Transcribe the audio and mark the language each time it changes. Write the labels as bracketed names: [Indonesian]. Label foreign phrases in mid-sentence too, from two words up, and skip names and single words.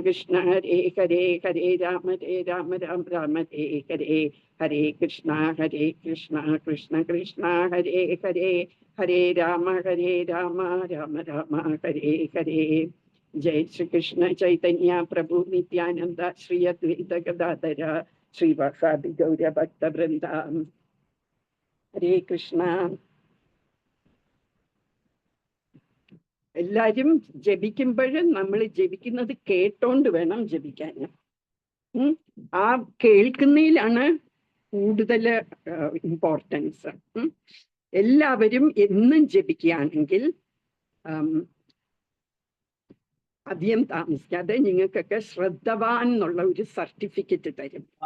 [Sanskrit] Krishna Hare Hare Hare Rama Rama Hare Hare Hare Krishna Krishna Krishna Hare Hare Hare Rama Rama Rama Hare Hare Jai Shri Krishna Chaitanya Prabhu Nityananda Shri Advaita Gadadhara Shri Vasadi Gaurya Bhakta Vrinda Hare Krishna. [Malayalam] എല്ലാരും ജപിക്കുമ്പോഴും നമ്മൾ ജപിക്കുന്നത് കേട്ടോണ്ട് വേണം ജപിക്കാൻ. ആ കേൾക്കുന്നതിലാണ് കൂടുതൽ ഇമ്പോർട്ടൻസ്. എല്ലാവരും എന്നും ജപിക്കുകയാണെങ്കിൽ അധികം താമസിക്കാതെ നിങ്ങൾക്കൊക്കെ ശ്രദ്ധവാൻ എന്നുള്ള ഒരു സർട്ടിഫിക്കറ്റ് തരും.